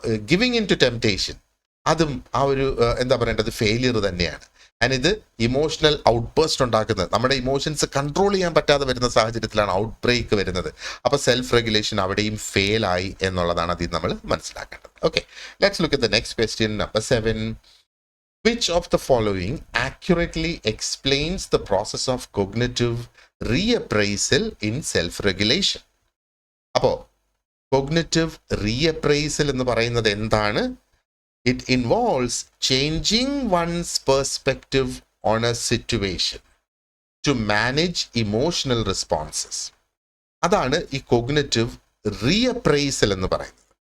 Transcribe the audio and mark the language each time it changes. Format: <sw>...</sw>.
<en>giving in to temptation,</en> <ml>അതും ആ ഒരു എന്താ പറയേണ്ടത്, ഫെയിലിയർ തന്നെയാണ്. ആൻഡ് ഇത് ഇമോഷണൽ ഔട്ട്ബേസ്റ്റ് ഉണ്ടാക്കുന്നത്, നമ്മുടെ ഇമോഷൻസ് കൺട്രോൾ ചെയ്യാൻ പറ്റാതെ വരുന്ന സാഹചര്യത്തിലാണ് ഔട്ട് ബ്രേക്ക് വരുന്നത്. അപ്പോൾ സെൽഫ് റെഗുലേഷൻ അവിടെയും ഫെയിൽ ആയി എന്നുള്ളതാണ് അതിൽ നമ്മൾ മനസ്സിലാക്കേണ്ടത്.</ml> <en>Okay, let's look at the next question, number 7. Which of the following accurately explains the process of cognitive reappraisal in self-regulation?</en> <ml>അപ്പോൾ കോഗ്നിറ്റീവ് റീഅപ്രൈസൽ എന്ന് പറയുന്നത് എന്താണ്?</ml> <en>It involves changing one's perspective on a situation to manage emotional responses.</en> <ml>അതാണ് ഈ cognitive റീഅപ്രൈസൽ എന്ന് പറയുന്നത്.</ml>